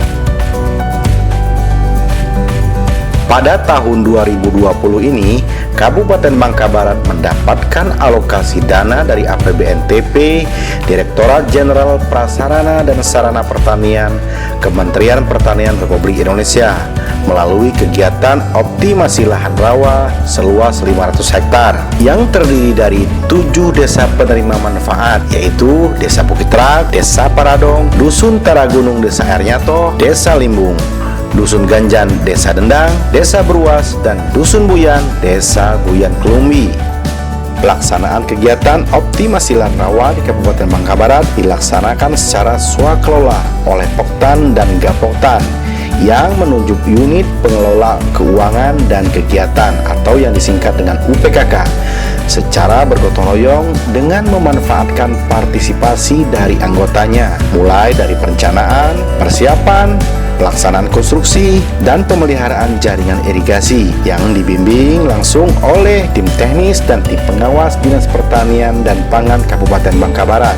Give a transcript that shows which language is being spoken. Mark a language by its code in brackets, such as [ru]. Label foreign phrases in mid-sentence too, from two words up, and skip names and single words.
[id] Pada tahun 2020 ini, Kabupaten Bangka Barat mendapatkan alokasi dana dari APBNTP, Direktorat Jenderal Prasarana dan Sarana Pertanian, Kementerian Pertanian Republik Indonesia, melalui kegiatan optimasi lahan rawa seluas 500 hektar yang terdiri dari 7 desa penerima manfaat, yaitu Desa Bukit Rak, Desa Paradong, Dusun Taragunung, Desa Airnyato, Desa Limbung, Dusun Ganjan, Desa Dendang, Desa Beruas, dan Dusun Buyan, Desa Buyan Kelumbi. Pelaksanaan kegiatan optimasi lahan rawa di Kabupaten Bangka Barat dilaksanakan secara swakelola oleh Poktan dan Gapoktan yang menunjuk unit pengelola keuangan dan kegiatan atau yang disingkat dengan UPKK secara bergotong royong dengan memanfaatkan partisipasi dari anggotanya, mulai dari perencanaan, persiapan, pelaksanaan konstruksi, dan pemeliharaan jaringan irigasi yang dibimbing langsung oleh tim teknis dan tim pengawas Dinas Pertanian dan Pangan Kabupaten Bangka Barat.